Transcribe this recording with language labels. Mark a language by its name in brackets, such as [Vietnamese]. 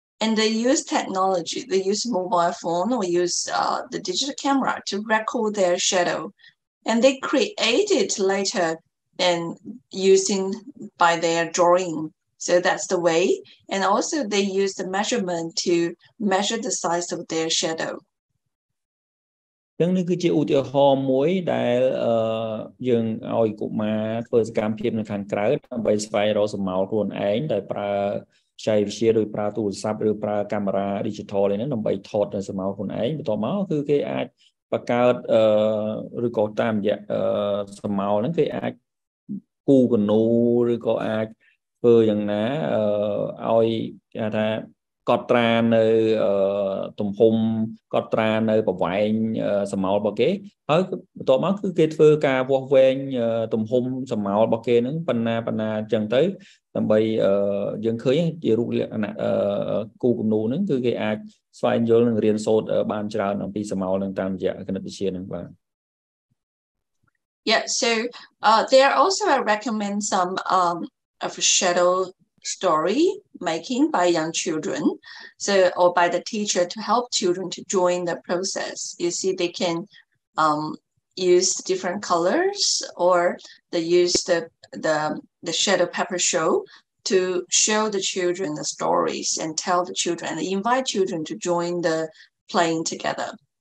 [English] And they use technology. They use mobile phone or use the digital camera to record their shadow. And they create it later and using by their drawing. So that's the way. And also they use the measurement to measure the size of their shadow. [Khmer] ចឹងនេះគឺជាឧទាហរណ៍មួយដែលយើងឲ្យកុមារធ្វើសកម្មភាពនៅខាងក្រៅដើម្បីស្វែងរកស្រមោលខ្លួនឯងដែលប្រើចៃវិទ្យាដោយប្រើទូរស័ព្ទឬប្រើកាមេរ៉ា digital នេះដើម្បីថតនៅស្រមោលខ្លួនឯងបន្ទាប់មកគឺគេអាចបង្កើតឬក៏តាមរយៈស្រមោលហ្នឹងគេអាចគូកនូឬក៏អាចធ្វើយ៉ាងណាឲ្យគេថាកត់ត្រានៅ ទំហំកត់ត្រានៅប្រវែងស្រមោលរបស់គេហើយបន្ទាប់មកគឺគេធ្វើការវាស់វែងទំហំស្រមោលរបស់គេហ្នឹងប៉ុណ្ណាអញ្ចឹងទៅដើម្បីយើងឃើញជារូបលក្ខណៈគូគំនូហ្នឹងគឺគេអាចស្វែងយល់និងរៀនសូត្របានច្រើនអំពីស្រមោលហ្នឹងតាមរយៈគណិតវិទ្យាហ្នឹងបាទ [English] Yeah, so there also I recommend some of shadow story making by young children, so or by the teacher to help children to join the process. You see, they can use different colors or they use the shadow paper show to show the children the stories and tell the children and invite children to join the playing together.